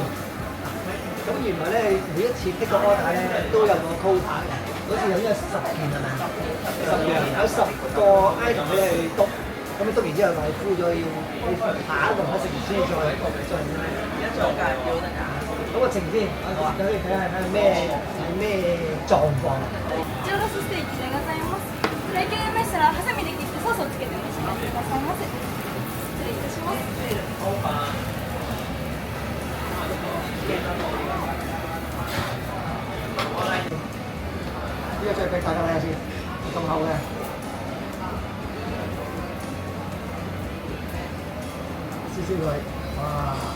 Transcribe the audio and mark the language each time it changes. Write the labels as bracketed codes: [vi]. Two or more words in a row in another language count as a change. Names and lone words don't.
[yue] 咁原來咧，每一次呢個 order 咧都有個 quota 嘅，好似有10件係咪？10樣有10個 item 俾你去篤，咁你篤完之後咪敷咗要你下一個食完先再做介紹得㗎。咁個情先，我哋睇下咩狀況。 [ja] ジオロスステーキでございます。体験ましたらハサミで切ってソースをつけてお召し上がりくださいませ。失礼いたします。 [yue] 呢個再俾大家睇下先，咁厚嘅，燒佢，哇！